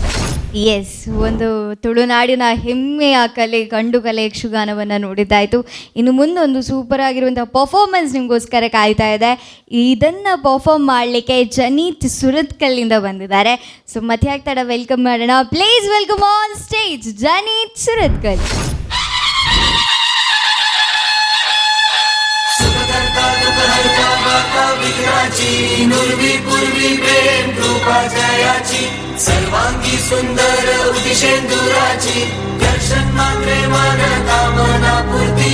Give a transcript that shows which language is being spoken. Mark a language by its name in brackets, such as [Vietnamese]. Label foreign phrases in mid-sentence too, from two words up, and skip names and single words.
[Kannada] ಎಸ್, ಒಂದು ತುಳುನಾಡಿನ ಹೆಮ್ಮೆಯ ಕಲೆ ಗಂಡು ಕಲೆ ಯಕ್ಷಗಾನವನ್ನು ನೋಡಿದ್ದಾಯಿತು. ಇನ್ನು ಮುಂದೊಂದು ಸೂಪರ್ ಆಗಿರುವಂಥ ಪರ್ಫಾರ್ಮೆನ್ಸ್ ನಿಮಗೋಸ್ಕರ ಕಾಯ್ತಾ ಇದೆ. ಇದನ್ನು ಪರ್ಫಾರ್ಮ್ ಮಾಡಲಿಕ್ಕೆ ಜನೀತ್ ಸುರತ್ಕಲ್ಲಿಂದ ಬಂದಿದ್ದಾರೆ. ಸೊ ಮತ್ತೆ ಆಗ್ತಾಡ ವೆಲ್ಕಮ್ ಮಾಡೋಣ. [English] Please welcome on stage ಜನೀತ್ ಸುರತ್ಕಲ್. [Marathi] नुर्वी पूर्वी प्रेम कृपा जयाची सर्वांगी सुंदर उदिशेंदुराची दर्शन मात्रे मन कामना पूर्ती.